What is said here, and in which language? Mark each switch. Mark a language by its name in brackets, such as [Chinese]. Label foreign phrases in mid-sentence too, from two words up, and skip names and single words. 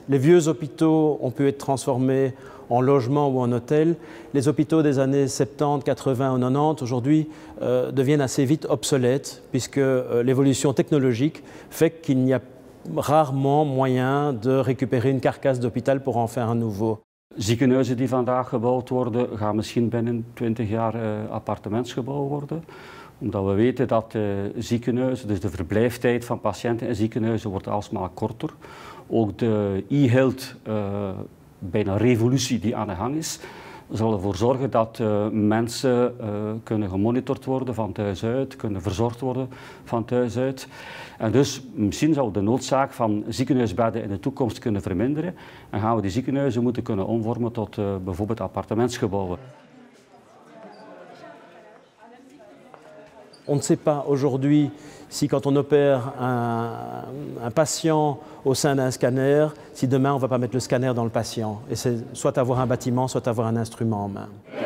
[French] Les vieux hôpitaux ont pu être transformés en logement ou en hôtel. Les hôpitaux des années 70, 80 ou 90 aujourd'hui deviennent assez vite obsolètes puisque l'évolution technologique fait qu'il n'y a rarement moyen de récupérer une carcasse d'hôpital pour en faire un nouveau. [Dutch] Ziekenhuizen die vandaag gebouwd worden, gaan misschien binnen 20 jaar appartementsgebouw worden. Omdat we weten dat ziekenhuizen, dus de verblijftijd van patiënten in ziekenhuizen wordt alsmaar korter. Ook de e-health, bijna revolutie die aan de gang is, zal ervoor zorgen dat mensen kunnen gemonitord worden van thuis uit, kunnen verzorgd worden van thuis uit. En dus misschien zou de noodzaak van ziekenhuisbedden in de toekomst kunnen verminderen en gaan we die ziekenhuizen moeten kunnen omvormen tot bijvoorbeeld appartementsgebouwen. [French] On ne sait pas aujourd'hui si quand on opère un patient au sein d'un scanner, si demain on ne va pas mettre le scanner dans le patient. Et c'est soit avoir un bâtiment, soit avoir un instrument en main.